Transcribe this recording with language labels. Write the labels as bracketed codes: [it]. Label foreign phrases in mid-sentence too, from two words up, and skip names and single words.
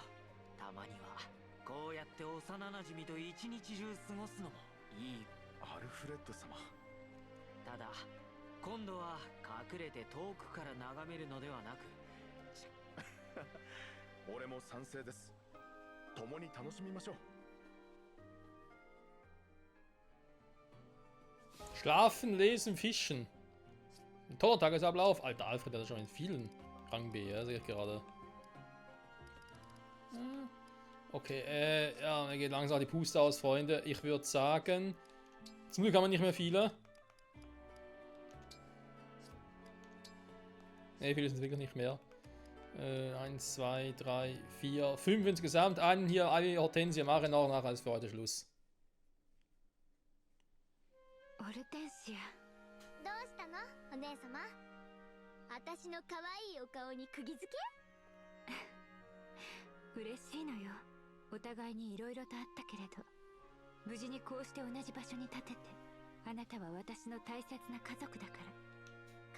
[ja] たまにはこうやって幼なじみと一日中過ごすのもいい。アルフレッド様。ただ今度は隠れて遠くから眺めるのではなく俺も賛成です。共に楽しみましょう。 [de] Schlafen, lesen, fischen. Ein toller Tagesablauf. Alter, Alfred hat schon in vielen Rang B, ja, sehe ich gerade. Okay, ja, mir geht langsam die Puste aus, Freunde. Ich würde sagen, zum Glück haben wir nicht mehr viele. Ne, viele sind wirklich nicht mehr. 1, 2, 3, 4, 5 insgesamt. Einen hier, alle Hortensia mache ich nachher ist für heute Schluss. [ja] オルテンシア、どうしたのお姉様。私の可愛いお顔に釘付け。嬉しいのよ。お互いに色々とあったけれど、無事にこうして同じ場所に立てて、あなたは私の大切な家族だから。